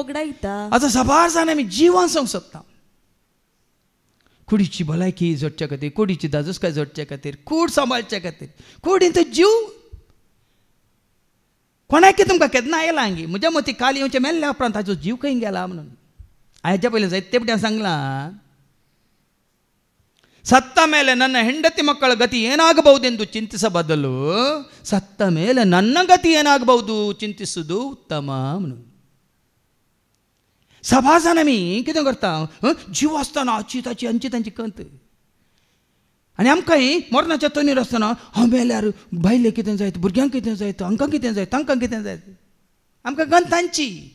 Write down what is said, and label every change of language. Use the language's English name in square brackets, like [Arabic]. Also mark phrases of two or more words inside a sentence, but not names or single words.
[Konkani] आतां सबार जाण आमी जीव वाचोवंक सोदता कुडीची भलायकी जोडच्या खातीर कुडीची दाजूसकाय जोडच्या खातीर कूड सांबाळच्या खातीर कुडीन तो जीव कोणाक तुमकां केन्ना आयला हांगी म्हज्या मती काल येवचे मेल्ल्या उपरांत ताजो जीव खंय गेला म्हणून हाज्या पयलीं जायते पिट्यान सांगलां [Kannada] ಸತ್ತ ಮೇಲೆ ನನ್ನ ಹೆಂಡತಿ ಮಕ್ಕಳ ಗತಿ ಏನಾಗಬಹುದೆಂದು ಚಿಂತಿಸಬದಲು ಸತ್ತ ಮೇಲೆ ನನ್ನ ಗತಿ ಏನಾಗಬಹುದು ಚಿಂತಿಸುವುದು ಉತ್ತಮ [Konkani] म्हणून सभाजान आमी कितें करता जीव आसतना आची ताची अंची तांची कंत आनी आमकां मरणाच्या तोनीर आसतना हांव मेल्यार बायले कितें जायत भुरग्यांक कितें जायत हांकां कितें जायत तांकां कितें जायत आमकां गंत तांची